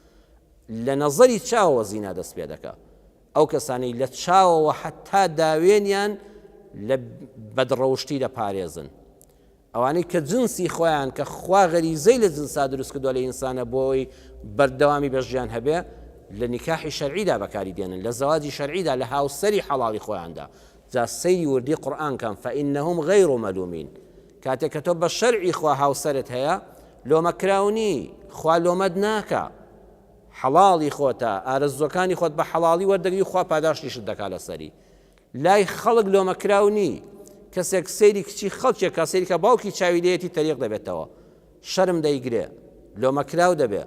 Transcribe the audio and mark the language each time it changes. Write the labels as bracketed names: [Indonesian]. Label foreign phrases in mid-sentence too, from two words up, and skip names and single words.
[Central Kurdish] لە نەزەری چاوەوە زینا دەست پێ دەکا. ئەو کەسانی لە چاوەوە حتا داوێنیان لە بەدڕەوشتی دەپارێزن. ئەوانەی کە جنسی خۆیان کە خوا غەریزەی لە جنسا دروست کردووە لە ئینسانە بۆی بەردەوامی بەژیان هەبێ، لە نیکاحی شەرعیدا بەکاری دێنن، لە زەواجی شەرعیدا، لە هاوسەری حەڵاڵی خۆیاندا. جا سەیری وردی قورئان کەم [Arabic] فإنهم غير ملومين. [Central Kurdish] کاتێک کە تۆ بە شەرعی خوا هاوسەرت هەیە، لۆمەکراونی، خوا لۆمەت ناکە، حەڵاڵی خۆتە، ئارەزوەکانی خۆت بە حەڵاڵی وەردەگری، خوا پاداشتیشت دەکا لەسەری. لای خەڵک لۆمەکراونی، کەسێک سەیری کچی خەڵکێک کە سەیری کە باوکی چاوی لێتی تەریق دەبێتەوە، شەرم دەیگرێ، لۆمەکراو دەبێ.